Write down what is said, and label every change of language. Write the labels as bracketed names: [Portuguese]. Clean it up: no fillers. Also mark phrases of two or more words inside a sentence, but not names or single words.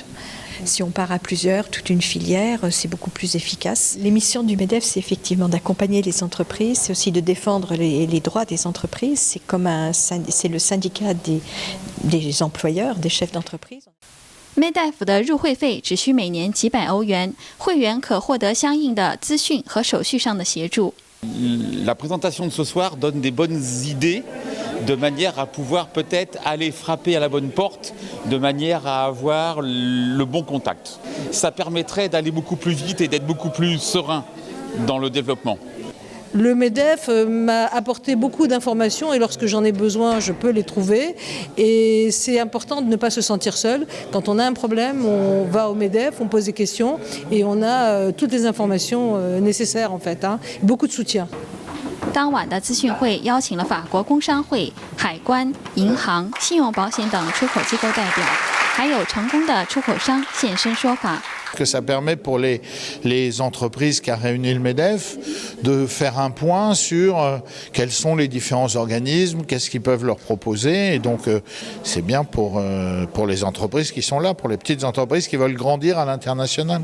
[French] Si on part à plusieurs, toute une filière, c'est beaucoup plus efficace. Les missions du MEDEF, c'est effectivement d'accompagner les entreprises, c'est aussi de défendre les droits des entreprises. C'est le syndicat des employeurs, des chefs d'entreprise. [Chinese] MEDEF 的入会费只需每年几百欧元，会员可获得相应的资讯和手续上的协助。 [French] La présentation de ce soir donne des bonnes idées de manière à pouvoir peut-être aller frapper à la bonne porte, de manière à avoir le bon contact. Ça permettrait d'aller beaucoup plus vite et d'être beaucoup plus serein dans le développement. Le MEDEF m'a apporté beaucoup d'informations et lorsque j'en ai besoin, je peux les trouver. Et c'est important de ne pas se sentir seul. Quand on a un problème, on va au MEDEF, on pose des questions et on a toutes les informations nécessaires en fait, beaucoup de soutien. [Chinese] 当晚的资讯会邀请了法国工商会、海关、银行、信用保险等出口机构代表，还有成功的出口商现身说法。 [French] Que ça permet pour les entreprises qu'a réuni le MEDEF de faire un point sur quels sont les différents organismes, qu'est-ce qu'ils peuvent leur proposer. Et donc c'est bien pour les entreprises qui sont là, pour les petites entreprises qui veulent grandir à l'international.